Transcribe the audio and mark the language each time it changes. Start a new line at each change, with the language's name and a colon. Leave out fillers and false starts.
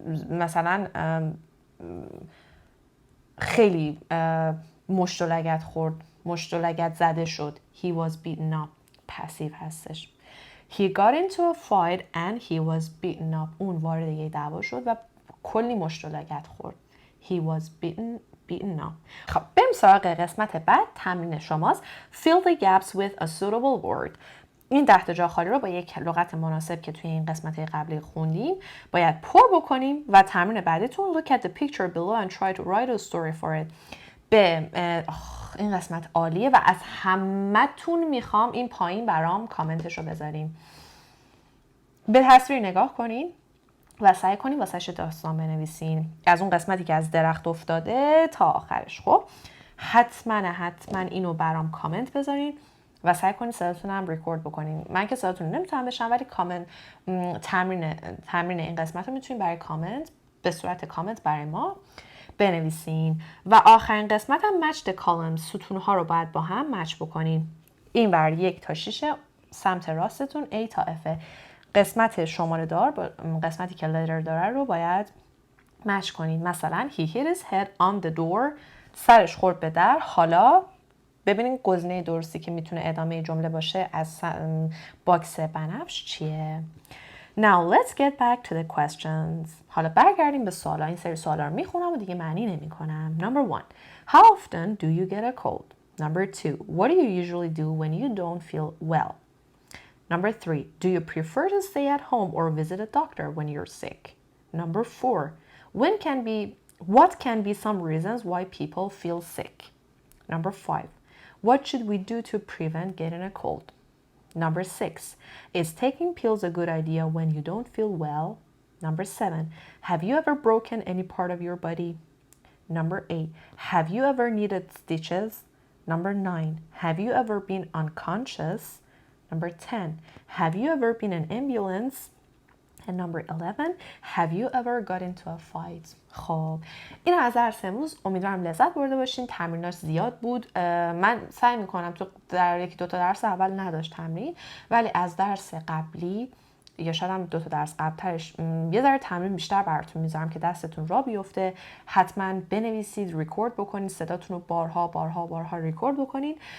Persian: مثلا خیلی مشت و لگد خورد، مشت و لگد زده شد.
English: He was beaten up. Passive هستش. He got into a fight and he was beaten up.
Persian: اون وارد یه دعوا شد و کلی مشت و لگد خورد. He was beaten up. خب بریم سراغ قسمت بعد. تمرین شماست.
English: Fill the gaps with a suitable word.
Persian: این 10 تا جا خالی رو با یک لغت مناسب که توی این قسمت قبلی خوندیم باید پر بکنیم و تمرین بعدیتون look at the picture below and try to write a story for it. به این قسمت عالیه و از همتون میخوام این پایین برام کامنتش رو بذارین. به تصویر نگاه کنین و سعی کنین واسهش داستان بنویسین از اون قسمتی که از درخت افتاده تا آخرش. خب حتما اینو برام کامنت بذارین و سعی کنین صداتون هم ریکورد بکنین. من که صداتون نمیتونم بشنوم ولی کامنت تمرین این قسمت رو میتونین برای کامنت به صورت کامنت برای ما بنویسین. و آخرین قسمت هم match the columns. ستونها رو باید با هم مچ بکنین. این بر 1 تا 6 سمت راستتون A تا F. قسمت شماره دار با قسمتی که letter داره رو باید مچ کنین.
English: مثلا he hit his head on the door.
Persian: سرش خورد به در. حالا ببینین گزینه درستی که میتونه ادامه جمله باشه از باکس بنفش چیه.
English: Now let's get back to the questions.
Persian: حالا برگردیم به سوالا. این سری سوالا رو میخونم و دیگه معنی نمی کنم.
English: Number 1. How often do you get a cold? Number 2. What do you usually do when you don't feel well? Number 3. Do you prefer to stay at home or visit a doctor when you're sick? Number 4. What can be some reasons why people feel sick? Number 5. What should we do to prevent getting a cold? Number 6. Is taking pills a good idea when you don't feel well? Number 7. Have you ever broken any part of your body? Number 8. Have you ever needed stitches? Number 9. Have you ever been unconscious? Number 10. Have you ever been in an ambulance? And number 11. Have you ever got into a fight?
Persian: خب این از درس امروز. امیدوارم لذت برده باشین. تمریناش زیاد بود. من سعی میکنم تو در 1-2 تا درس اول نداشت تمرین، ولی از درس قبلی یا شاید هم 2 تا درس قبلترش یه ذره تمرین بیشتر براتون میذارم که دستتون را بیفته. حتما بنویسید، ریکورد بکنید، صداتون رو بارها ریکورد بکنید.